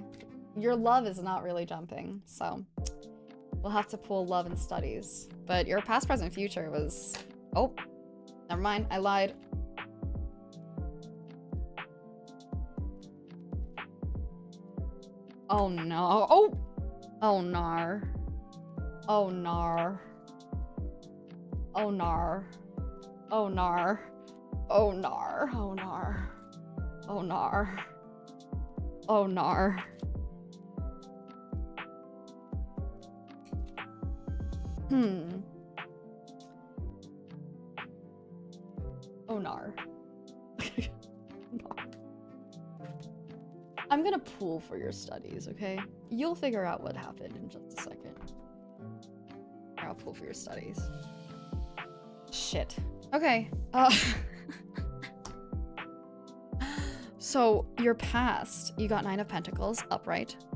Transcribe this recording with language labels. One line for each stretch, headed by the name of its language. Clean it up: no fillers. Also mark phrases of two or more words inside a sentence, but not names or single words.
English: Your love is not really jumping, so we'll have to pull love and studies. But your past, present, future was... Oh, never mind. I lied. Oh no. Oh! Oh nar. Oh nar. Oh nar. Oh nar. Oh nar. Oh nar. Oh nar. Oh nar. Oh nar. I'm gonna pull for your studies, okay? You'll figure out what happened in just a second. I'll pull for your studies. Shit. Okay. So, your past, you got 9 of Pentacles, upright.